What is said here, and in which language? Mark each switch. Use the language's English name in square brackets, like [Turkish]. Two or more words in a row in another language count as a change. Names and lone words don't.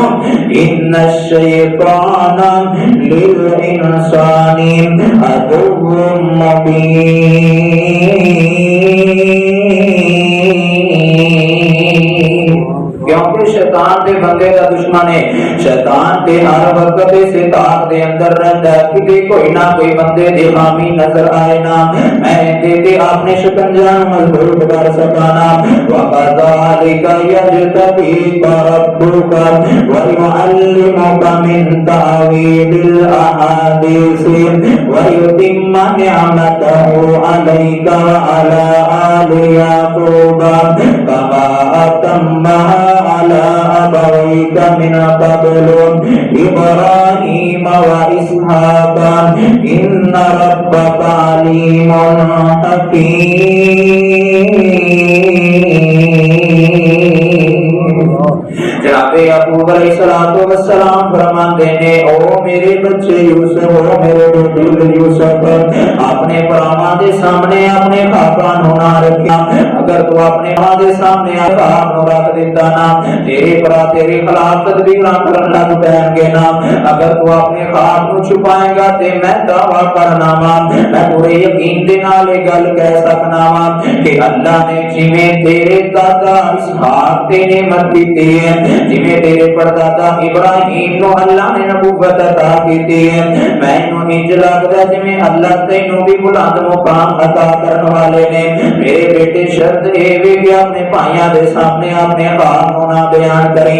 [Arabic] ان الشیطان للانسان عدو مبین، [Punjabi] کیونکہ شیطان دے بندے دا دشمن ہے، شیطان تے ہر وقت اس طاق دے اندر رہندا ہے کہ کوئی نہ کوئی بندے دی خامی نظر آئے نا، میں تے اپنے شکنجہ مضبوط [Arabic] کر سکانا، وَقَذَلِكَ يَجْتَبِيكَ رَبُّكَ وَيُعَلِّمُكَ مِن تَأْوِيلِ الْأَحَادِيثِ وَيُتِمَّ نِعْمَتَهُ عَلَيْكَ وَعَلَى آلِ يَعْقُوبَ كَمَا أَتَمَّهَا على أبويك من قبل إبراهيم وإسحاق إن ربك عليم حكيم۔ [Punjabi] جناب یعقوب علیہ السلام فرماندے نے او میرے بچے یوسف، او میرے بیٹے یوسف، اپنے بھراواں دے سامنے اپنے خواباں نو نہ رکھیا، اگر تو اپنے ماں دے سامنے خواب نو رکھ دیتا نا، تیرے بھرا تیرے خلاف تدبیراں کرن لگ پین گے نا، اگر تو اپنے خواب نو چھپائے گا تے میں دعویٰ کرنا وا، میں پورے یقین دے نال یہ گل کہہ سکنا وا کہ اللہ نے جویں تیرے دادا اسحاق تے نعمت دتی ہے، جویں جویں تیرے پردادا ابراہیم نوں اللہ نے نبوت عطا کیتی ہے، مینوں انج لگدا جویں اللہ تینوں بھی بلند مقام عطا کرن والے نے. [Urdu] میرے بیٹے شرط یہ بھی کہ اپنے بھائیوں کے سامنے اپنے حال [Punjabi] نوں نہ بیان کری.